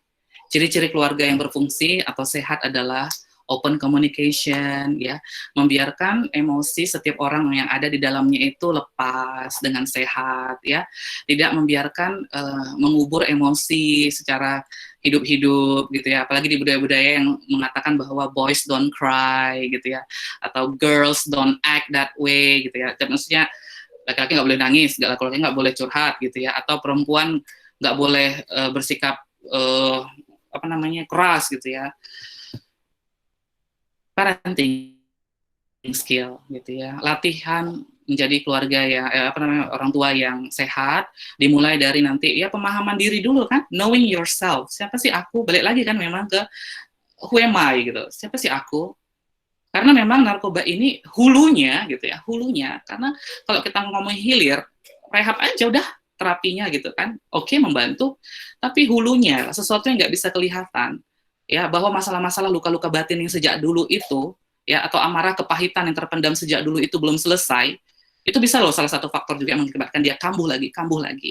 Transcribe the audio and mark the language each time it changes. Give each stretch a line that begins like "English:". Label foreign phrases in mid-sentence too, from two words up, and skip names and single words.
Indonesian: Ciri-ciri keluarga yang berfungsi atau sehat adalah
English: open communication,
Indonesian: ya, membiarkan emosi setiap orang yang ada di dalamnya itu lepas dengan sehat, ya, tidak membiarkan mengubur emosi secara hidup-hidup gitu ya, apalagi di budaya-budaya yang mengatakan bahwa
English: boys don't cry
Indonesian: gitu ya, atau
English: girls don't act that way
Indonesian: gitu ya, maksudnya laki-laki nggak boleh nangis, laki-laki nggak boleh curhat gitu ya, atau perempuan nggak boleh bersikap keras gitu ya.
English: Parenting skill
Indonesian: gitu ya, latihan menjadi keluarga ya orang tua yang sehat dimulai dari nanti ya pemahaman diri dulu kan,
English: knowing yourself,
Indonesian: siapa sih aku, balik lagi kan memang ke
English: who am I
Indonesian: gitu, siapa sih aku. Karena memang narkoba ini hulunya gitu ya, hulunya. Karena kalau kita ngomong hilir, rehab aja udah terapinya gitu kan, oke membantu, tapi hulunya sesuatu yang nggak bisa kelihatan, ya bahwa masalah-masalah luka-luka batin yang sejak dulu itu, ya atau amarah kepahitan yang terpendam sejak dulu itu belum selesai, itu bisa loh salah satu faktor juga yang mengakibatkan dia kambuh lagi.